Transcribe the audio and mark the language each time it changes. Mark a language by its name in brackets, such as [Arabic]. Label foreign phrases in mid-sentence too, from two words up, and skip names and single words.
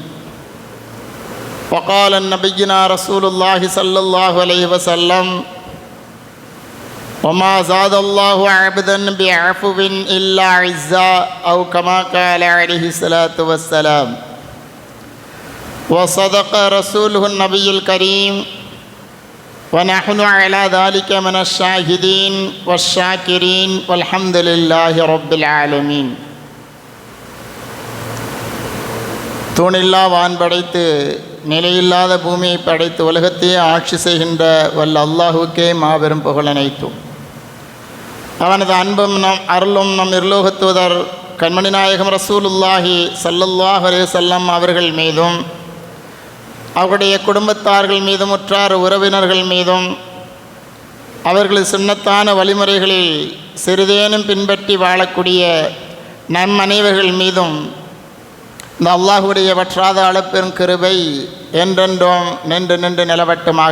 [Arabic] وقال نبينا رسول الله صلى الله عليه وسلم وما زاد الله عبدا بعفو إلا عزا أو كما قال عليه الصلاة والسلام. وصدق رسوله النبي الكريم ونحن على ذلك من الشاهدين والشاكرين والحمد لله رب العالمين. [Tamil] தூணில்லா வான் படைத்து நிலையில்லாத பூமியை படைத்து உலகத்தையே ஆட்சி செய்கின்ற வல்ல அல்லாஹுக்கே மாபெரும் புகழனைத்தும் அவனது அன்பும் நம் அருளும் நம் இருலோகத்துவதர் கண்மணி நாயகம் [Arabic] رسول الله صلى الله عليه وسلم [Tamil] அவர்கள் மீதும் அவருடைய குடும்பத்தார்கள் மீதும் உற்றார் உறவினர்கள் மீதும் அவர்களது சுன்னத்தான வழிமுறைகளில் சிறிதேனும் பின்பற்றி வாழக்கூடிய நம் அனைவர்கள் மீதும் இந்த அல்லாஹுடைய வற்றாத அளப்பெரும் கிருபை என்றென்றும் நின்று நின்று நிலவட்டுமாக.